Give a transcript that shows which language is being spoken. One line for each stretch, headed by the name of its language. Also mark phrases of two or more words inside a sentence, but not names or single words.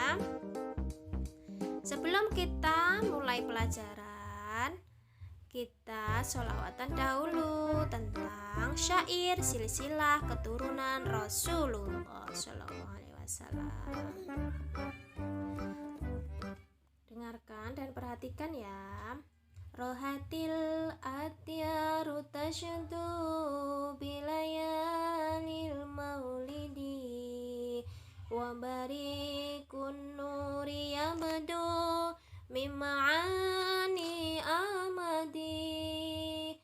Indonesian: Sebelum kita mulai pelajaran, kita sholawatan dahulu tentang syair silsilah keturunan Rasulullah
Arabic: صلى الله عليه وسلم.
Indonesian: Dengarkan dan perhatikan ya.
Arabic: راحت الأطيار تشدو بليالي المولد وبريق النور يبدو من معاني أحمد.